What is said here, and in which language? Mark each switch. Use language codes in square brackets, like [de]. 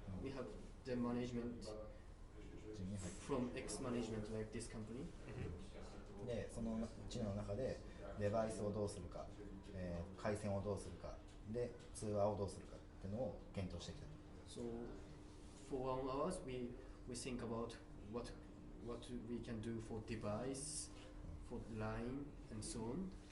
[en] We have the management from ex-management like this company. [ja] でそのチームの中でデバイスをどうするか、回線をどうするかで通話をどうするかっていうのを検討してきた。 [en] So for 1 hour we think about what we can do for device, for line and so on.